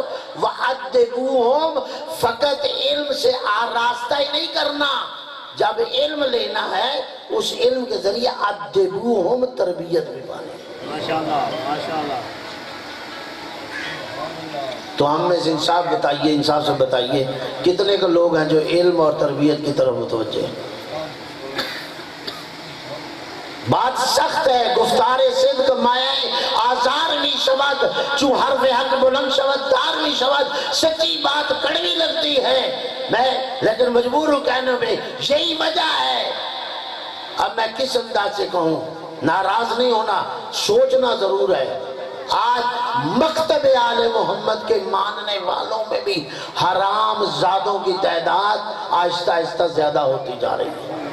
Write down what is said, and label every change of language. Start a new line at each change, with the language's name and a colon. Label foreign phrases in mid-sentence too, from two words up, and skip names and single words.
Urdu: وَأَدِّبُوهُمْ، فقط علم سے آراستہ ہی نہیں کرنا، جب علم لینا ہے اس علم کے ذریعے ادبوہم، تربیت بھی پانے۔ ماشاءاللہ ماشاءاللہ۔ تو ہم میں سے انصاف بتائیے، انصاف سے بتائیے کتنے کے لوگ ہیں جو علم اور تربیت کی طرف متوجہ ہیں؟ بات سخت ہے،
Persian: گفتار صدق مایہ آزار می شود، چو حرف حق بلند شود دار می شود۔
Urdu: سچی بات کڑوی لگتی ہے، میں لیکن مجبور ہوں کہنے میں، یہی وجہ ہے۔ اب میں کس انداز سے کہوں، ناراض نہیں ہونا، سوچنا ضرور ہے۔ آج مکتب آل محمد کے ماننے والوں میں بھی حرام زادوں کی تعداد آہستہ آہستہ زیادہ ہوتی جا رہی ہے۔